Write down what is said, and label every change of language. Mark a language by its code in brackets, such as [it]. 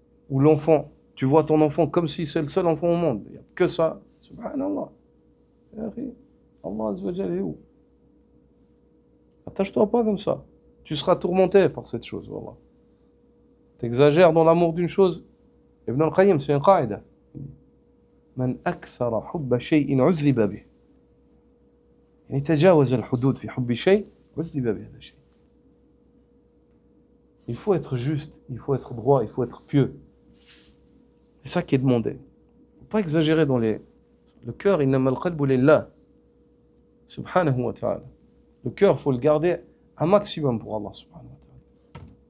[fr] Ou l'enfant, tu vois ton enfant comme si c'est le seul enfant au monde. Il n'y a que ça. [ar] Subhanallah. [fr] Allah Azza wa Jal est où? Attache-toi pas comme ça. Tu seras tourmenté par cette chose. Wallah. T'exagères dans l'amour d'une chose. Ibn al-Qayyim, c'est une qaïda. [ar] Man akthara hubba shay'in uzziba bih. يعني تجاوز الحدود في حب شيء عذب بهذا الشيء. [fr] Il faut être juste, il faut être droit, il faut être pieux. C'est ça qui est demandé. Il ne faut pas exagérer dans le cœur. [ar] Innama al-qalbu lillah. Subhanahu wa ta'ala. [fr] Le cœur, il faut le garder un maximum pour Allah subhanahu wa ta'ala.